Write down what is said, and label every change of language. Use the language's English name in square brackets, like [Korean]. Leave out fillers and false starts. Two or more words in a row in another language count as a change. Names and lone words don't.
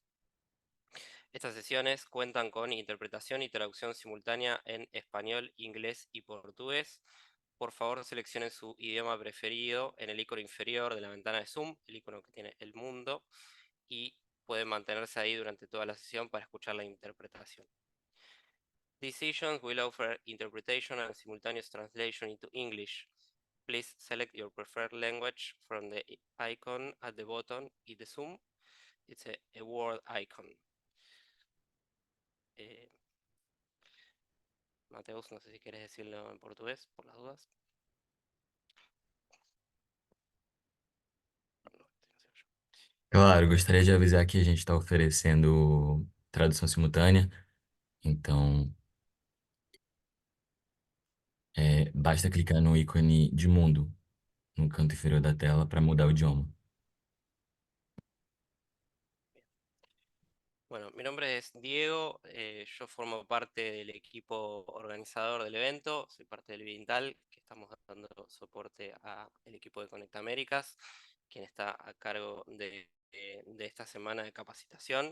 [Spanish] Estas sesiones cuentan con interpretación y traducción simultánea en español, inglés y portugués. Por favor, seleccionen su idioma preferido en el icono inferior de la ventana de Zoom, el icono que tiene el mundo, y pueden mantenerse ahí durante toda la sesión para escuchar la interpretación. [English] These sessions will offer interpretation and simultaneous translation into English. Please select your preferred language from the icon at the bottom in the Zoom. It's a word icon. [Spanish] Eh, Mateus, no sé si quieres decirlo en portugués, por las dudas. claro, [Portuguese] gostaria de avisar que a gente está oferecendo tradução simultânea, então basta clicar no ícone de mundo no canto inferior da tela para mudar o idioma. [Spanish] Bueno, mi nombre es Diego, yo formo parte del equipo organizador del evento, soy parte del Vintal, que estamos dando soporte al equipo de Conecta Américas, quien está a cargo de esta semana de capacitación.